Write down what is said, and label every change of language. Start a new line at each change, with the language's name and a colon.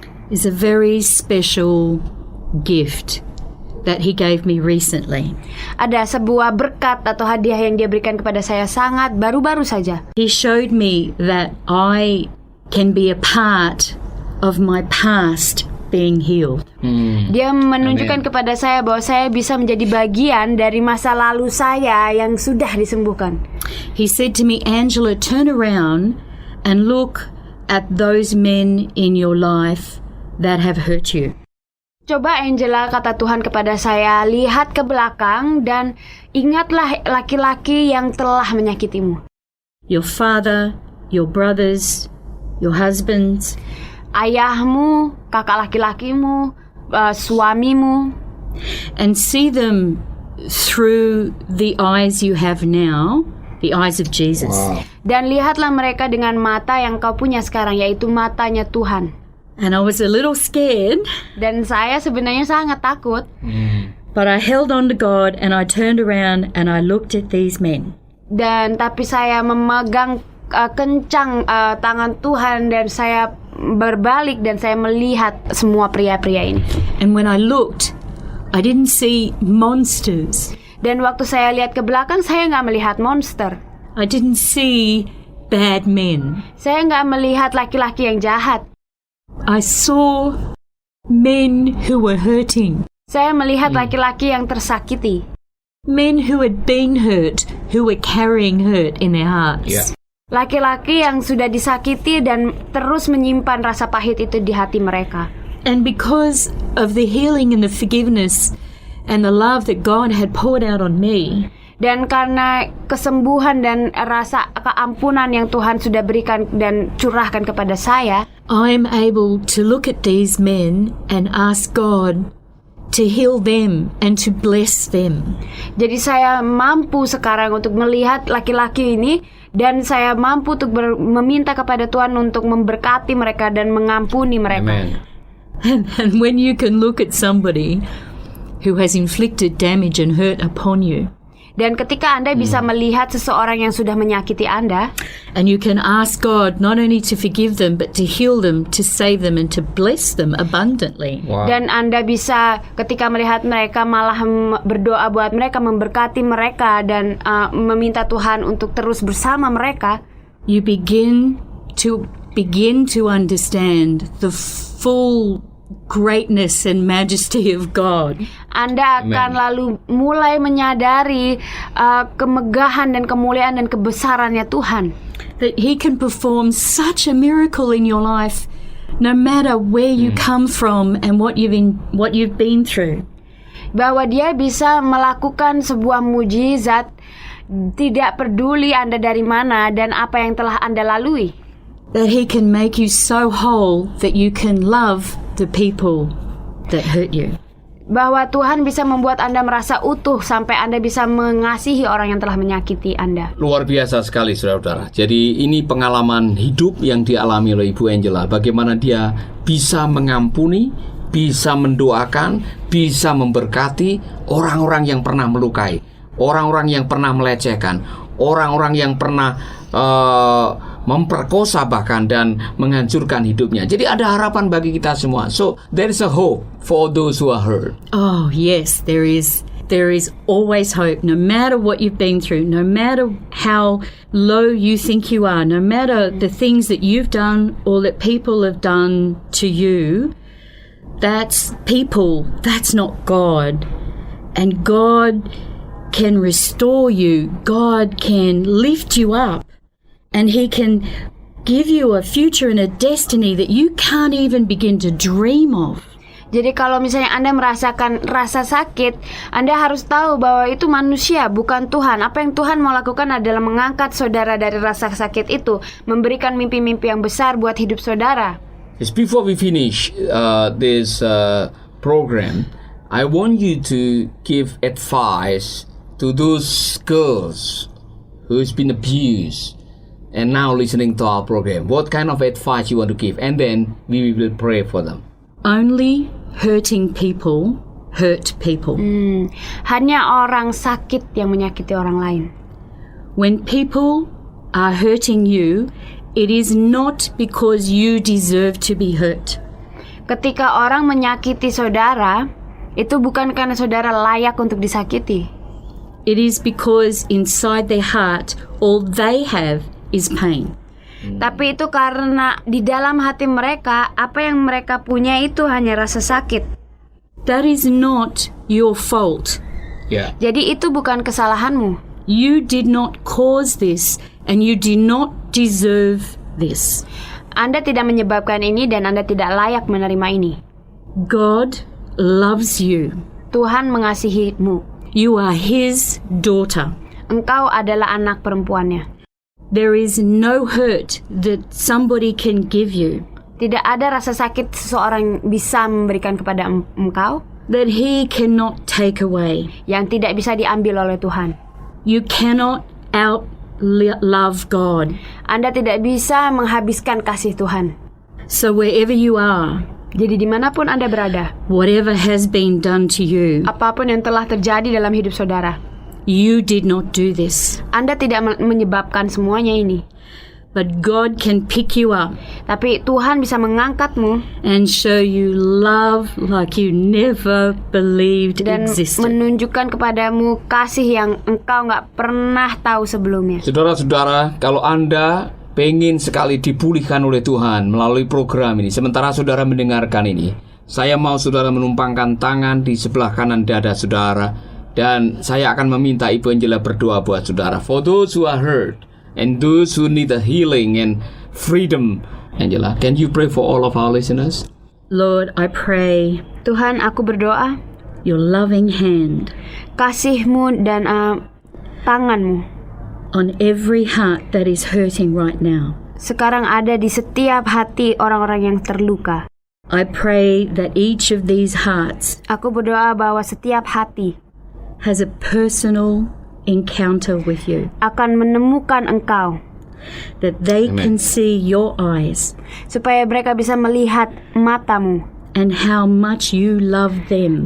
English: is a very special gift that He gave me recently.
Indonesian: Ada sebuah berkat atau hadiah yang Dia berikan kepada saya sangat baru-baru saja.
English: He showed me that I can be a part of my past being healed.
Indonesian: Dia menunjukkan kepada saya bahwa saya bisa menjadi bagian dari masa lalu saya yang sudah disembuhkan.
English: He said to me, Angela, turn around and look at those men in your life that have hurt you.
Indonesian: Coba Angela, kata Tuhan kepada saya, lihat ke belakang dan ingatlah laki-laki yang telah menyakitimu.
English: Your father, your brothers, your husbands,
Indonesian: ayahmu, kakak laki-lakimu, suamimu,
English: and see them through the eyes you have now, the eyes of Jesus. Wow.
Indonesian: Dan lihatlah mereka dengan mata yang kau punya sekarang, yaitu matanya Tuhan.
English: And I was a little scared.
Indonesian: Dan saya sebenarnya sangat takut.
English: But I held on to God and I turned around and I looked at these men.
Indonesian: Dan tapi saya memegang kencang tangan Tuhan dan saya berbalik dan saya melihat semua pria-pria ini.
English: And when I looked, I didn't see monsters.
Indonesian: Dan waktu saya lihat ke belakang, saya nggak melihat monster.
English: I didn't see bad men.
Indonesian: Saya nggak melihat laki-laki yang jahat.
English: I saw men who were hurting.
Indonesian: Saya melihat laki-laki yang tersakiti.
English: Men who had been hurt, who were carrying hurt in their hearts. Yeah.
Indonesian: Laki-laki yang sudah disakiti dan terus menyimpan rasa pahit itu di hati mereka.
English: And because of the healing and the forgiveness and the love that God had poured out on me,
Indonesian: dan karena kesembuhan dan rasa keampunan yang Tuhan sudah berikan dan curahkan kepada saya,
English: I'm able to look at these men and ask God to heal them and to bless them.
Indonesian: Jadi saya mampu sekarang untuk melihat laki-laki ini dan saya mampu untuk meminta kepada Tuhan untuk memberkati mereka dan mengampuni mereka.
English: Amen. And when you can look at somebody who has inflicted damage and hurt upon you,
Indonesian: dan ketika Anda bisa melihat seseorang yang sudah menyakiti Anda,
English: and you can ask God not only to forgive them but to heal them, to save them and to bless them abundantly. Wow.
Indonesian: Dan Anda bisa ketika melihat mereka malah berdoa buat mereka, memberkati mereka dan meminta Tuhan untuk terus bersama mereka,
English: You begin to understand the full greatness and majesty of God.
Indonesian: Anda akan lalu mulai menyadari kemegahan dan kemuliaan dan kebesarannya Tuhan.
English: That He can perform such a miracle in your life, no matter where you come from and what you've been through.
Indonesian: Bahwa Dia bisa melakukan sebuah mujizat, tidak peduli Anda dari mana dan apa yang telah Anda lalui.
English: That He can make you so whole that you can love the people that hurt you.
Indonesian: Bahwa Tuhan bisa membuat Anda merasa utuh sampai Anda bisa mengasihi orang yang telah menyakiti Anda. Luar biasa sekali, saudara-saudara. Jadi ini pengalaman hidup yang dialami oleh Ibu Angela. Bagaimana dia bisa mengampuni, bisa mendoakan, bisa memberkati orang-orang yang pernah melukai, orang-orang yang pernah melecehkan, orang-orang yang pernah memperkosa bahkan dan menghancurkan hidupnya. Jadi ada harapan bagi kita semua.
English: So there is a hope for those who are hurt. Oh yes, there is. There is always hope, no matter what you've been through, no matter how low you think you are, no matter the things that you've done or that people have done to you. That's people. That's not God. And God can restore you. God can lift you up. And He can give you a future and a destiny that you can't even begin to dream of.
Indonesian: Jadi kalau misalnya Anda merasakan rasa sakit, Anda harus tahu bahwa itu manusia, bukan Tuhan. Apa yang Tuhan mau lakukan adalah mengangkat saudara dari rasa sakit itu, memberikan mimpi-mimpi yang besar buat hidup saudara.
English: Yes, before we finish this program, I want you to give advice to those girls who's been abused and now listening to our program. What kind of advice you want to give? And then we will pray for them. Only hurting people hurt people.
Indonesian: Hanya orang sakit yang menyakiti orang lain.
English: When people are hurting you, it is not because you deserve to be hurt.
Indonesian: Ketika orang menyakiti saudara, itu bukan karena saudara layak untuk disakiti.
English: It is because inside their heart, all they have is pain.
Indonesian: Tapi itu karena di dalam hati mereka, apa yang mereka punya itu hanya rasa sakit.
English: That is not your fault. Yeah.
Indonesian: Jadi itu bukan kesalahanmu.
English: You did not cause this and you do not deserve this.
Indonesian: Anda tidak menyebabkan ini dan Anda tidak layak menerima ini.
English: God loves you.
Indonesian: Tuhan mengasihimu.
English: You are His daughter.
Indonesian: Engkau adalah anak perempuannya.
English: There is no hurt that somebody can give you
Indonesian: Tidak ada rasa sakit seseorang bisa memberikan kepada engkau
English: that He cannot take away.
Indonesian: yang tidak bisa diambil oleh Tuhan.
English: You cannot out-love God.
Indonesian: Anda tidak bisa menghabiskan kasih Tuhan.
English: So wherever you are,
Indonesian: Jadi dimanapun Anda berada,
English: whatever has been done to you,
Indonesian: apapun yang telah terjadi dalam hidup saudara,
English: you did not do this.
Indonesian: Anda tidak menyebabkan semuanya ini.
English: But God can pick you up
Indonesian: Tapi Tuhan bisa mengangkatmu
English: and show you love like you never believed
Indonesian: dan
English: existed.
Indonesian: menunjukkan kepadamu kasih yang engkau nggak pernah tahu sebelumnya. Saudara-saudara, kalau Anda pengen sekali dipulihkan oleh Tuhan melalui program ini, sementara saudara mendengarkan ini, saya mau saudara menumpangkan tangan di sebelah kanan dada saudara, dan saya akan meminta Ibu Angela berdoa buat saudara.
English: For those who are hurt and those who need a healing and freedom. Angela, can you pray for all of our listeners? Lord, I pray
Indonesian: Tuhan, aku berdoa
English: your loving hand
Indonesian: kasih-Mu dan tangan-Mu
English: on every heart that is hurting right now.
Indonesian: sekarang ada di setiap hati orang-orang yang terluka.
English: I pray that each of these hearts
Indonesian: Aku berdoa bahwa setiap hati
English: has a personal encounter with you,
Indonesian: akan menemukan Engkau,
English: that they Amen. can see your eyes
Indonesian: supaya mereka bisa melihat mata-Mu
English: and how much you love them,